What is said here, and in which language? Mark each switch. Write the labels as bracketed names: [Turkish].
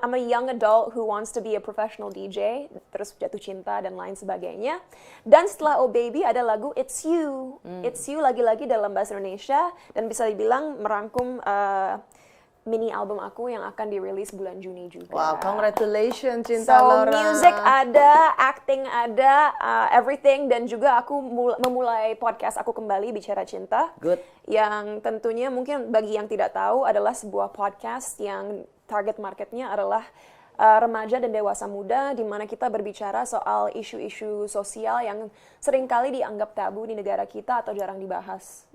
[English] I'm a young adult who wants to be a professional DJ, [Indonesian] terus jatuh cinta dan lain sebagainya. Dan setelah Oh Baby ada lagu It's You. It's You lagi-lagi dalam bahasa Indonesia dan bisa dibilang merangkum mini album aku yang akan dirilis bulan Juni juga. [English] Wow, congratulations Cinta So, Laura. music ada, acting ada, everything. [Indonesian] Dan juga aku memulai podcast aku kembali, Bicara Cinta. [English] Good. [Indonesian] Yang tentunya mungkin bagi yang tidak tahu adalah sebuah podcast yang target marketnya adalah remaja dan dewasa muda, di mana kita berbicara soal isu-isu sosial yang seringkali dianggap tabu di negara kita atau jarang dibahas.